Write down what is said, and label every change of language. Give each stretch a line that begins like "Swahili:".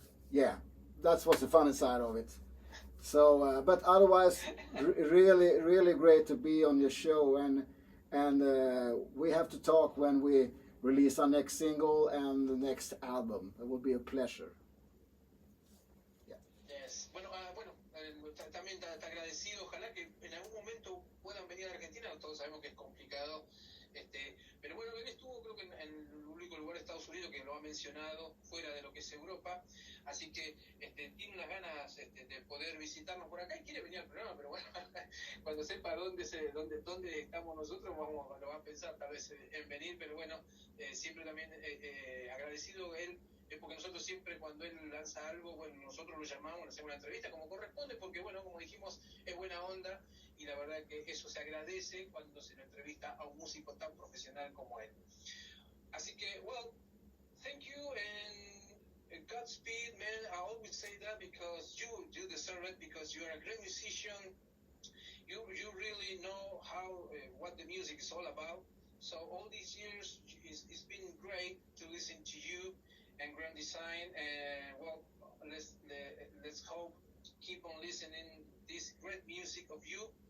English: Yeah, that's what's the funny side of it. So, but otherwise, really, really great to be on your show, and we have to talk when we release our next single and the next album. It will be a pleasure. Yes.
Spanish: Bueno, también te agradecido. Ojalá que en algún momento puedan venir a Argentina. Todos sabemos que es complicado. Pero bueno, él estuvo creo que en el único lugar de Estados Unidos que lo ha mencionado fuera de lo que es Europa. Así que tiene unas ganas de poder visitarnos por acá y quiere venir al programa. Pero bueno, cuando sepa dónde estamos nosotros, lo va a pensar tal vez en venir. Pero bueno, siempre también agradecido él. Porque nosotros siempre cuando él lanza algo, bueno, nosotros lo llamamos, le hacemos una entrevista como corresponde, porque bueno, como dijimos, es buena onda y la verdad que eso se agradece cuando se le entrevista a un músico tan profesional como él. Así que,
English: well, thank you and Godspeed, man. I always say that because you deserve it, because you're a great musician. You really know what the music is all about. So all these years, it's been great to listen to you and Grand Design, and well, let's hope keep on listening this great music of you.